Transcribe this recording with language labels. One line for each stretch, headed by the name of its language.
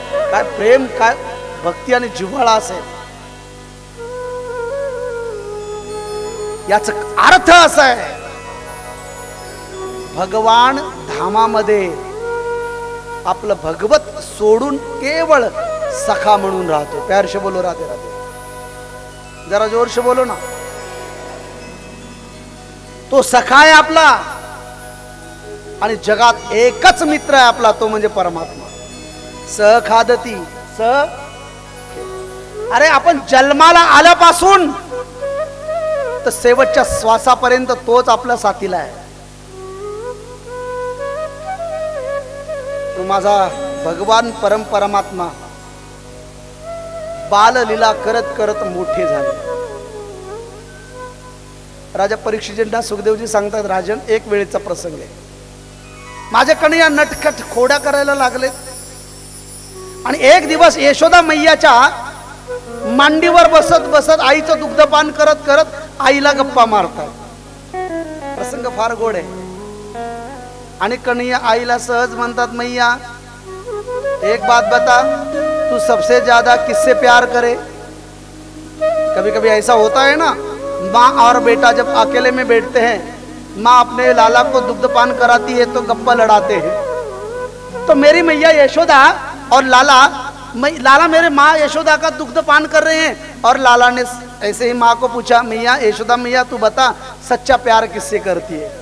Marathi: काय प्रेम, काय भक्ती आणि जिव्हाळा असेल। याचा अर्थ असा आहे, भगवान धामामध्ये आपलं भगवत सोडून केवळ सखा म्हणून राहतो.
Hindi: प्यार से बोलो राधे राधे, जरा जोर से बोलो ना.
Marathi: तो सखा आहे आपला आणि जगात एकच मित्र आहे आपला, तो म्हणजे परमात्मा. सखादती स. अरे आपण जन्माला आल्यापासून तर शेवटच्या श्वासापर्यंत तोच आपल्या साथीला आहे. तो माझा भगवान परमात्मा बाललीला करत करत मोठे झाले. राजा परीक्षितांना सुखदेवजी सांगतात, राजन एक वेळेचा प्रसंग आहे, माझ्याकडे या नटखट खोड्या करायला लागले आणि एक दिवस यशोदा मैयाच्या मांडीवर बसत बसत आईचं दुग्धपान करत करत आईला गप्पा मारतात. प्रसंग फार गोड आहे. आणि कन्हैया आईला सहज म्हणतात,
Hindi: मैया एक बात बता, तू सबसे ज्यादा किससे प्यार करे? कभी कभी ऐसा होता है ना, माँ और बेटा जब अकेले में बैठते हैं, माँ अपने लाला को दुग्धपान कराती है तो गप्पा लड़ाते हैं. तो मेरी मैया यशोदा और लाला मेरे माँ यशोदा का दुग्धपान कर रहे हैं और लाला ने ऐसे ही माँ को पूछा, मैया यशोदा मैया तू बता सच्चा प्यार किससे करती है?